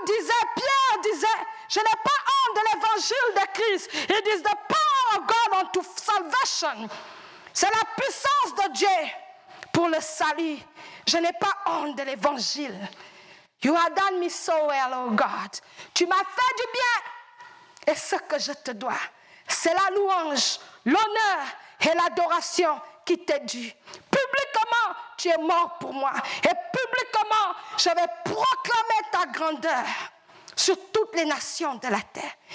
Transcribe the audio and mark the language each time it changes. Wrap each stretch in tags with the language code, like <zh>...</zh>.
<fr>Pierre disait, je n'ai pas honte de l'évangile de Christ.</fr> <en>It is the power of God unto salvation.</en> <fr>C'est la puissance de Dieu pour le salut. Je n'ai pas honte de l'évangile.</fr> <en>You have done me so well, oh God.</en> <fr>Tu m'as fait du bien. Et ce que je te dois, c'est la louange, l'honneur et l'adoration qui t'est due. Publiquement, tu es mort pour moi. Et publiquement, je vais proclamer ta grandeur sur toutes les nations de la terre.</fr>